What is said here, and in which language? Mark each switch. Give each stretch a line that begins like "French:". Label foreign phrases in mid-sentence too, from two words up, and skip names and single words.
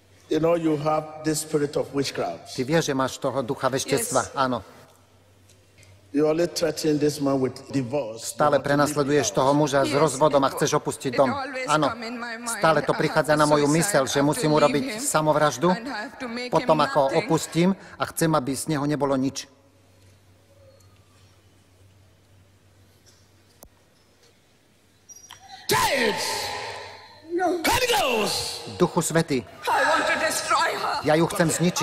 English: you have this spirit of witchcraft.
Slovak: Ty vieš, že máš toho ducha veštectva. Áno.
English: You only threaten this man with divorce.
Slovak: Stále prenasleduješ toho muža s rozvodom a chceš opustiť dom. Áno. Stále to prichádza na moju myseľ, že musím urobiť samovraždu, potom ako opustím a chcem, aby z neho nebolo nič. Duchu Svätý, ja ju chcem zničiť.